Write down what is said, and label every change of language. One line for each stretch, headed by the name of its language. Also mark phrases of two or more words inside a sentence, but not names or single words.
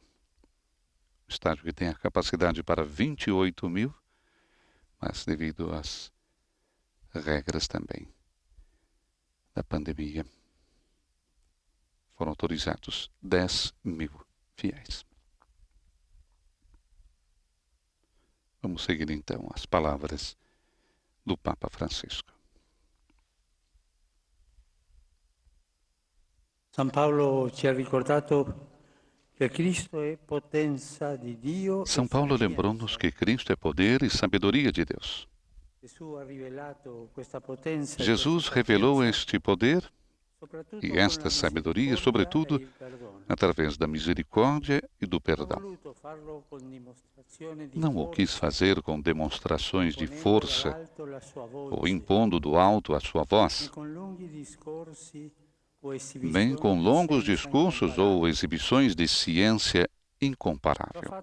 Portuguese: Estádio que tem a capacidade para 28.000, mas devido às regras também da pandemia, foram autorizados 10.000 fiéis. Vamos seguir então as palavras do Papa Francisco.
Italian: San Paolo ci ha ricordato che Cristo è potenza di Dio.
Portuguese: São Paulo lembrou-nos que Cristo é poder e sabedoria de Deus. Jesus revelou este poder e esta sabedoria, sobretudo, através da misericórdia e do perdão. Não o quis fazer com demonstrações de força ou impondo do alto a sua voz, nem com longos discursos ou exibições de ciência incomparável.